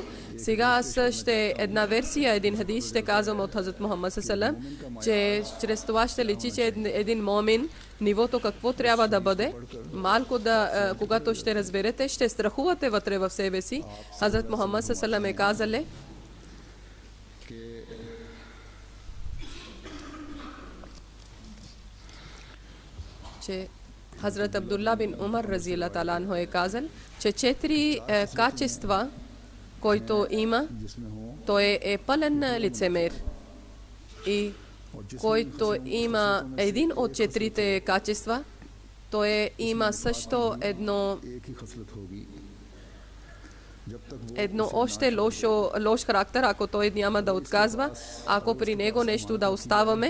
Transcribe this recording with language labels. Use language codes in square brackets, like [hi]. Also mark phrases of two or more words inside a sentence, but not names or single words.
[bg] Сега аз ще една версия, един хадис ще казвам от Хазрат Мухаммад салам, че чрез това ще личи, че един момин, нивото какво трябва да бъде, малко да, когато ще разберете, ще страхувате вътре в себе си. Хазрат Мухаммад салам е казале, че Хазрат Абдулла бин Умар [ar] رضي الله تعالى عنه [bg] е казал, че 4 качества, който има, той е пълен лицемер. И който има един от 4 качества, той има също едно още лош характер, ако той няма да отказва, ако при него нещо да оставаме.